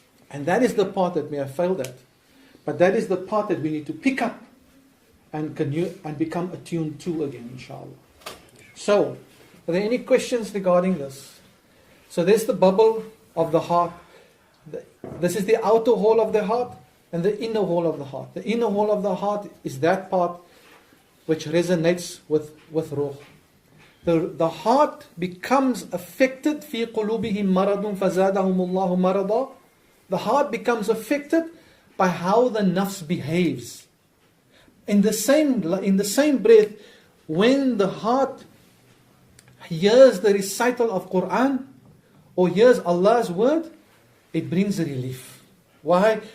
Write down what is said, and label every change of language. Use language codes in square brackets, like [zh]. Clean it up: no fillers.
[en] And that is the part that we have failed at. But that is the part that we need to pick up and become attuned to again, inshallah. So, are there any questions regarding this? So there's the bubble of the heart. This is the outer hole of the heart and the inner hole of the heart. The inner hole of the heart is that part which resonates with ruh. The heart becomes affected. [ar] في قلوبهم مرض فزادهم الله مرضا. [en] The heart becomes affected by how the nafs behaves. In the same breath, when the heart hears the recital of Quran or hears Allah's word, it brings relief. Why?